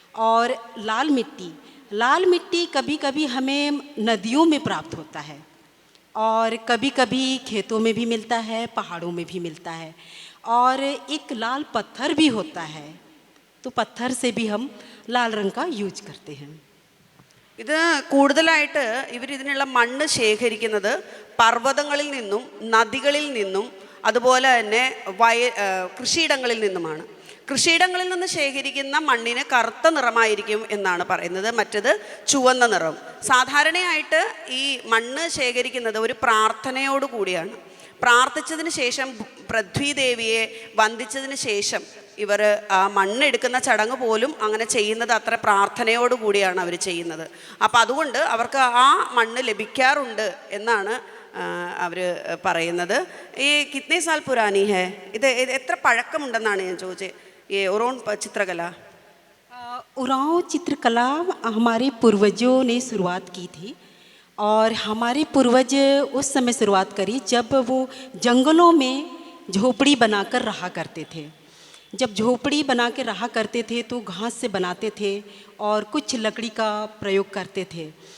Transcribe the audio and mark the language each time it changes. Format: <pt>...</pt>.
<hi>और लाल मिट्टी कभी कभी हमें नदियों में प्राप्त होता है, और कभी कभी खेतों में भी मिलता है, पहाड़ों में भी मिलता है। और एक लाल पत्थर भी होता है, तो पत्थर से भी हम लाल रंग का यूज करते हैं।</hi> <ml>ഇത് കൂടുതലായിട്ട് ഇവരിതിനുള്ള മണ്ണ് ശേഖരിക്കുന്നത് പർവ്വതങ്ങളിൽ നിന്നും നദികളിൽ നിന്നും അതുപോലെ തന്നെ കൃഷിയിടങ്ങളിൽ നിന്നുമാണ്. കൃഷിയിടങ്ങളിൽ നിന്ന് ശേഖരിക്കുന്ന മണ്ണിന് കറുത്ത നിറമായിരിക്കും എന്നാണ് പറയുന്നത്, മറ്റത് ചുവന്ന നിറം. സാധാരണയായിട്ട് ഈ മണ്ണ് ശേഖരിക്കുന്നത് ഒരു പ്രാർത്ഥനയോട് കൂടിയാണ്. പ്രാർത്ഥിച്ചതിന് ശേഷം പൃഥ്വിദേവിയെ വന്ദിച്ചതിന് ശേഷം ഇവർ ആ മണ്ണെടുക്കുന്ന ചടങ്ങ് പോലും അങ്ങനെ ചെയ്യുന്നത് അത്ര പ്രാർത്ഥനയോട് കൂടിയാണ് അവർ ചെയ്യുന്നത്. അപ്പം അതുകൊണ്ട് അവർക്ക് ആ മണ്ണ് ലഭിക്കാറുണ്ട് എന്നാണ് അവർ പറയുന്നത്.</ml> <hi>ഈ കിത്നെ സാൽ പുരാനി ഹേ,</hi> <ml>ഇത് എത്ര പഴക്കമുണ്ടെന്നാണ് ഞാൻ ചോദിച്ചത്, ഈ ഉറോൺ ചിത്രകല?</ml> <hi>उरांव चित्रकला हमारे पूर्वजों ने शुरुआत की थी, और हमारे पूर्वज उस समय शुरुआत करी जब वो जंगलों में झोपड़ी बनाकर रहा करते थे। जब झोपड़ी बना के रहा करते थे तो घास से बनाते थे और कुछ लकड़ी का प्रयोग करते थे।</hi>